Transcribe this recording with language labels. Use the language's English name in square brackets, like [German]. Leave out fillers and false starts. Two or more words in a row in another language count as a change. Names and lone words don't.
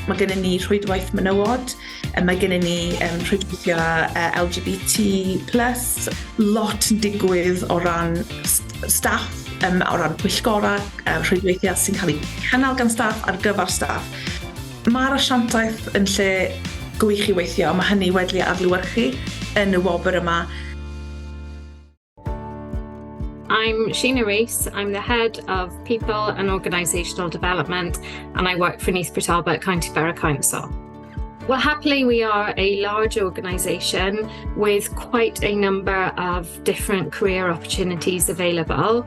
[Welsh] Mae gennym ni rhwydwaith menywod, mae gennym ni rhwydweithio LGBT+, lot yn digwydd o ran staff, o ran pwyllgorau, rhwydweithiau sy'n cael eu cynnal gan staff ar gyfer staff. Mae'r asiantaeth yn lle gwych i weithio, mae hynny wedi adlewyrchu yn y wobr yma. [English] I'm Sheena Rees. I'm the Head of People and Organisational Development, and I work for Neath Talbot County Borough Council. Well, happily, we are a large organisation with quite a number of different career opportunities available.